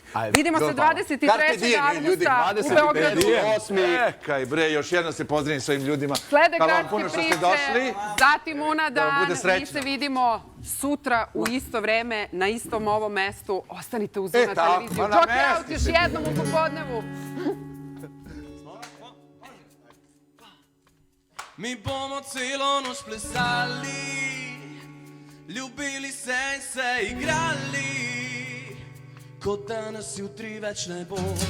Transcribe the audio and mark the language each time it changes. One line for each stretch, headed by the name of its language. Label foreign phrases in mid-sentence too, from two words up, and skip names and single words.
Serbian: Vidimo se 23. avgusta u Beogradu. Čekaj bre, još jedno se pozdravim s ovim ljudima. Slede gradske priče, zatim Unadan, mi se vidimo sutra u isto vreme, na istom ovom mestu. Ostanite uz na televiziju. Jockey Out još jednom u popodnevu.
Slovenian: Mi bomo celo noč plesali, ljubili se in se igrali, kot da nas jutri več ne bo.